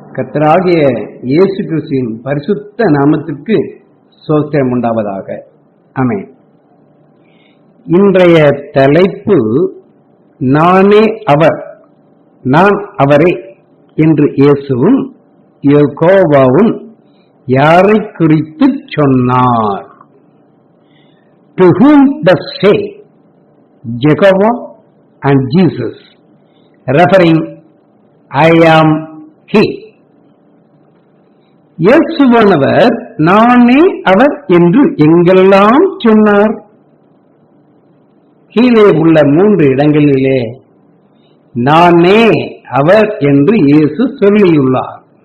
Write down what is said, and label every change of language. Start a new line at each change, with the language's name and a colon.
Tamil: கர்த்தராகிய இயேசு கிறிஸ்துவின் பரிசுத்த நாமத்திற்கு ஸ்தோத்திரம் உண்டாவதாக. ஆமென். இன்றைய தலைப்பு நானே அவர், நான் அவரே என்று இயேசுவும் யெகோவாவும் யாரை குறித்து சொன்னார்?
English: To whom does say Jehovah and Jesus, referring I am he?
Tamil: இயேசுவானவர் நானே அவர் என்று எங்கெல்லாம் சொன்னார்? கீழே உள்ள 3 இடங்களிலே நானே அவர் என்று இயேசு சொல்லியுள்ளார்.